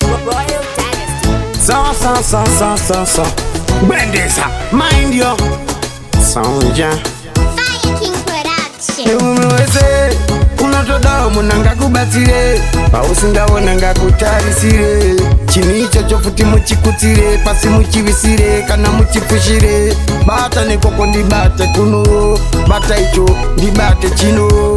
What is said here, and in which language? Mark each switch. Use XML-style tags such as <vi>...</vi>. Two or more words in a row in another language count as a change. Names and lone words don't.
<en>Royal Dynasty. So, so, so, so, so, so. Gwendeza, mind your sound, yeah. Fire King Production.</en> <sn>Ewe munhu wese, unotodawo munhu angakubatsire. Pausingaona ngakutarisire. Chinhu ichocho futi muchikutsire, pasi muchivisire, kana muchifushire. Ba- Bata nekoko ndibate kuno, bata icho ndibate chino.</sn>